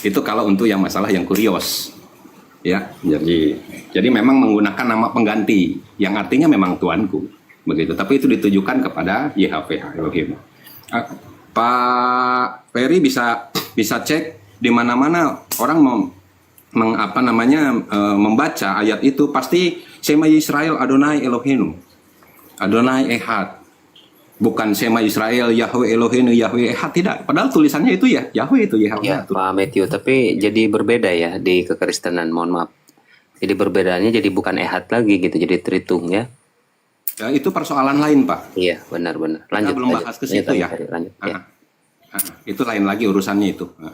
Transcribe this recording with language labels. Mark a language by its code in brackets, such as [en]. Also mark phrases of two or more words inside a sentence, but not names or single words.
[id] Itu kalau untuk yang masalah yang kurios. Ya, jadi memang menggunakan nama pengganti yang artinya memang tuanku. Begitu. Tapi itu ditujukan kepada [he] יהוה אלוהים. [id] Pak Ferry bisa cek di mana-mana orang membaca ayat itu pasti [he] שמע ישראל אדוני אלוהינו, אדוני אחד, [id] bukan [he] שמע ישראל יהוה אלוהינו, יהוה אחד, [id] tidak. Padahal tulisannya itu ya Yahweh itu Yahweh. Ya, Pak Matthew, tapi jadi berbeda ya di kekristenan, mohon maaf. Jadi perbedaannya jadi bukan Ehad lagi gitu, jadi Tritung ya. Ya, itu persoalan lain, Pak. Iya, benar-benar. Lanjut. Kita belum bahas ke situ ya. Lanjut. Ya. Itu lain lagi urusannya itu.